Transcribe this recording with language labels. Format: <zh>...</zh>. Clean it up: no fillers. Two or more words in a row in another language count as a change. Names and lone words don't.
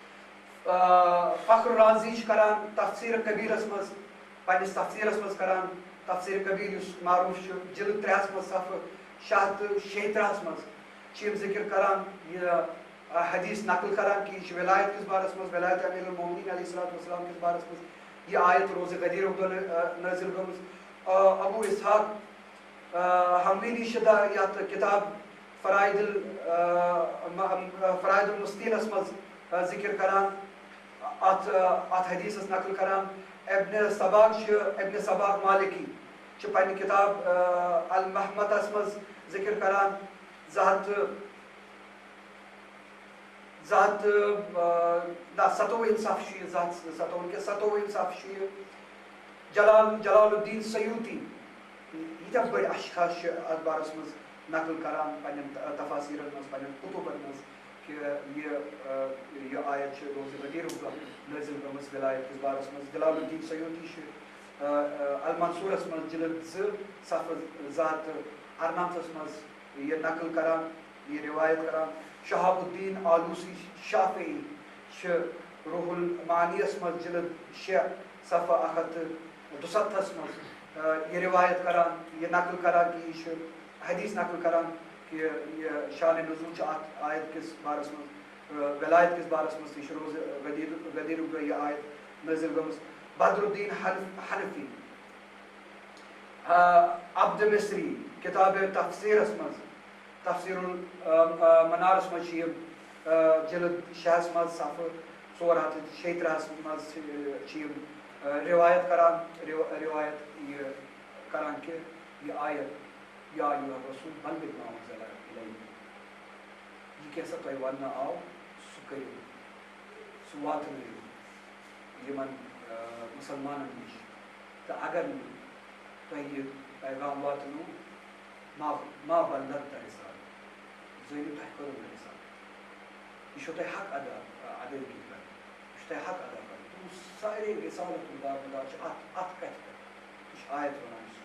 <ks>فخر رازی چھِ کران تفسیٖر کبیٖرس منٛز پننِس تفسیٖرس منٛز کران تفسیر کبیر یس معروف جلد 3 مز صفحہ 636 مز ذکر کران یہ حدیث نقل کران کہ یہ ولایت کس بارس مز ولایت امیر المومنین</ks> <ar>علیہ الصلوۃ والسلام</ar> <ks>کس بارس مز یہ آیت روز غدیر نازل گمز ابو اسحاق حموینی شدہ یت کتاب فرائد المستینس مز ذکر کران ات حدیث نقل کران ابن سباق مالکی پنہ کتاب المحمتس مز ذکر کران زہت 57 صفحہ 57 صفحہ جلال الدین سیوطی یہ بڑے اشخاص ات بارس مز نقل کران پنن تفاسیرن مز پنن کتبن مز کہ یہ آیت روز غدیر نازل گمز ولایت کس بارس مز جلال الدین سیوطی المنصورس مز جلد 2 صفحہ 298 مز یہ نقل کران یہ روایت کران شہاب الدین آلوسی شافعی روح المعانیس مز جلد 6 صفحہ 172 مز یہ روایت کران یہ نقل کران کہ یہ حدیث نقل کران کہ یہ شان نزول آیت کس بارس مز ولایت کس بارس مز یہ روز غدیر یہ آیت نازل گمز بدر الدین حنفی عبد مصری کتاب تفسیرس مز تفسیر المنارس مز جلد 6 مز صفحہ 436 مز روایت کران یہ کران کہ یہ آیت</ks> <ar>یا ایھا الرسول بلغ ما انزل الیک</ar> <ks>یہ کیسا تہ ون آو سہ کرو سہ واتنٲیِو یمن مسلمانن نش تو اگر تہ یہ پیغام واتنو</ks> <ar>ما بلغت رسالت</ar> <ks>زٲنِو تۄہہِ کٔرٕو نہٕ رسالت یہ چھو تۄہہِ حق ادٲیگی کرٕنۍ یہ چھُ تۄہہِ حق ادا کرٕنۍ تم سارے رسالت دار چھِ اتھ کتھِ پٮ۪ٹھ یہ چھِ آیت ونان</ks>